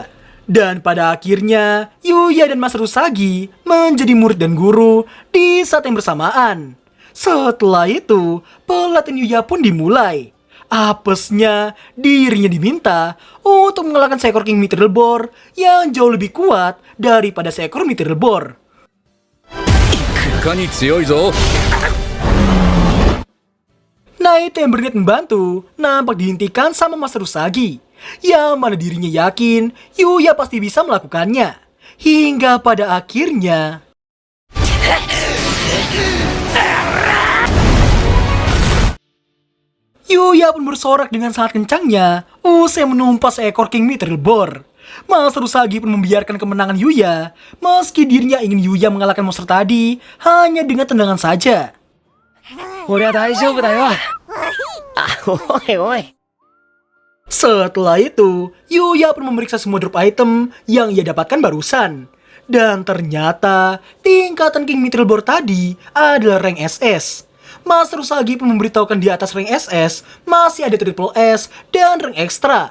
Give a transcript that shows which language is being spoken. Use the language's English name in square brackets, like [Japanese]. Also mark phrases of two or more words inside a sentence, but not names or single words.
[Indonesian] Dan pada akhirnya, Yuya dan Master Usagi menjadi murid dan guru di saat yang bersamaan. Setelah itu, pelatihan Yuya pun dimulai. Apesnya, dirinya diminta untuk mengalahkan seekor King Mithril Boar yang jauh lebih kuat daripada seekor Mithril Boar. [Japanese] いかに強いぞ。 [Indonesian] Naito yang berniat membantu nampak dihentikan sama Master Usagi. Yang mana dirinya yakin Yuya pasti bisa melakukannya. Hingga pada akhirnya... Yuya pun bersorak dengan sangat kencangnya usai menumpas seekor King Mithril Boar. Master Usagi pun membiarkan kemenangan Yuya meski dirinya ingin Yuya mengalahkan monster tadi hanya dengan tendangan saja. [Japanese] 俺は大丈夫だよ。あ、おいおい。 [Indonesian] Setelah itu, Yuya pun memeriksa semua drop item yang ia dapatkan barusan. Dan ternyata tingkatan King Mithril tadi adalah rank SS. Master Usagi pun memberitahukan di atas rank SS masih ada triple S dan rank ekstra.